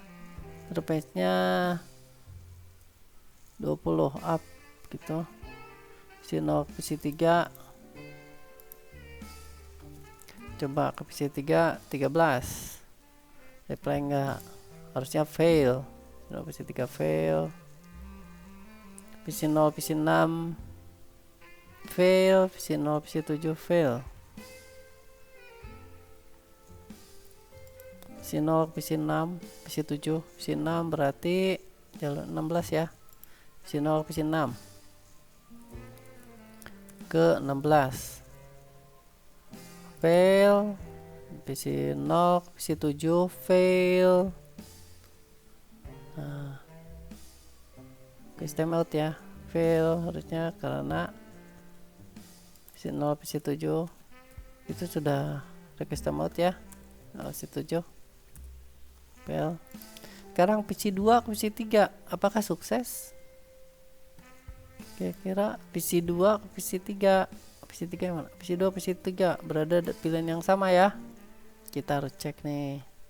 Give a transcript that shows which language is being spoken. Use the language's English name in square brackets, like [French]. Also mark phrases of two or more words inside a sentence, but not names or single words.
[Indonesian] Interface-nya 20 up gitu. PC 0 PC 3. Coba ke PC 3 13. Reply enggak, harusnya fail. PC 3 fail. PC 0 PC 6 fail. PC 0 PC 7 fail. PC 0 PC 6 PC 7 PC 6 berarti jalur 16 ya. PC 0 PC 6 ke 16 fail. PC 0 PC 7 fail. Nah, [English] time out [Indonesian] ya, fail harusnya karena PC 0 PC 7 itu sudah [English] request time out [Indonesian] ya. PC 7 fail. Sekarang PC 2 ke PC 3 apakah sukses? Kira-kira PC 2 ke PC 3. PC 3 mana? PC 2 PC 3 berada di pilihan yang sama ya. Kita harus cek nih.